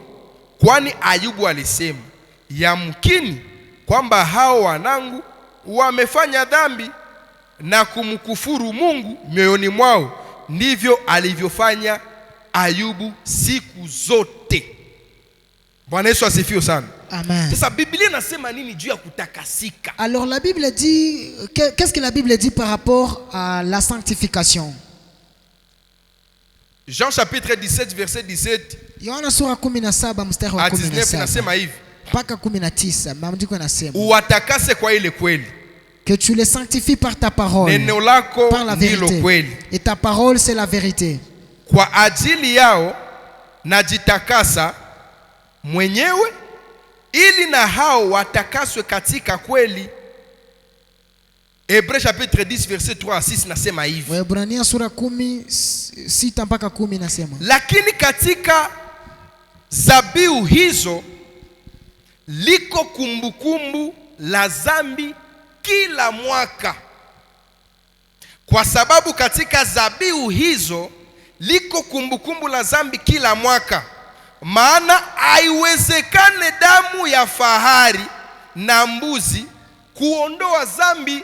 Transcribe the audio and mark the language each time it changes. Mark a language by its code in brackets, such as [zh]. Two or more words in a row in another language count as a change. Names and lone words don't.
[sw] Kwani Ayubu alisema, yamkini kwamba hao wanangu wamefanya dhambi na kumkufuru Mungu mioyoni mwao. Ndivyo alivyofanya Ayubu siku zote. Bwana Yesu asifiwe sana. Amen. Sasa Biblia inasema nini juu ya kutakasika? [fr] Alors la Bible dit, qu'est-ce que la Bible dit par rapport à la sanctification? Jean chapitre 17 verset 17 [sw] Yohana sura 17 mstari wa à 19 inasema 17 hivi: mpaka 19, maandiko yanasema uwatakase kwa ile kweli, [fr] que tu les sanctifies par ta parole, [sw] neno lako [fr] par la [sw] ndilo [fr] vérité. [sw] kweli. [fr] Et ta parole c'est la vérité. [sw] Kwa ajili yao najitakasa mwenyewe, ili na hao watakaswe katika kweli. [fr] Hébreux chapitre 10 verset 3 à 6 [sw] nasema hivi: Waebrania sura 10 mpaka 10 nasema, lakini katika zabihu hizo liko kumbukumbu la dhambi kila mwaka. Kwa sababu katika zabihu hizo liko kumbukumbu la dhambi kila mwaka, maana haiwezekane damu ya fahari na mbuzi kuondoa dhambi.